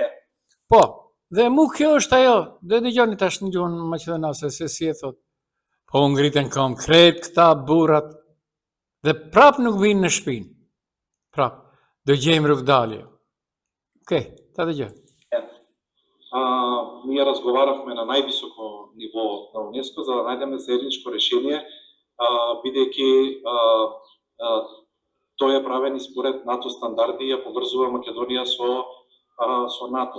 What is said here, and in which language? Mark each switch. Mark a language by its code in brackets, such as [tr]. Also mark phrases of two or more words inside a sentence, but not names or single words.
[sq] Po, dhe mu kjo është ajo, dhe dëgjoni tash në gjuhën maqedonase se si e thot. Po ngriten kam krejt këta burrat dhe prap nuk vinë në shtëpinë. Prap, dëgjojmë rrugdalje. Okej, ta dëgjoj. [mk] Ние разговарахме на най-високо ниво на УНЕСКО, за да најдеме заедничко решение, бидејќи тој е правен и според НАТО стандарди и ја поврзува Македонија со НАТО.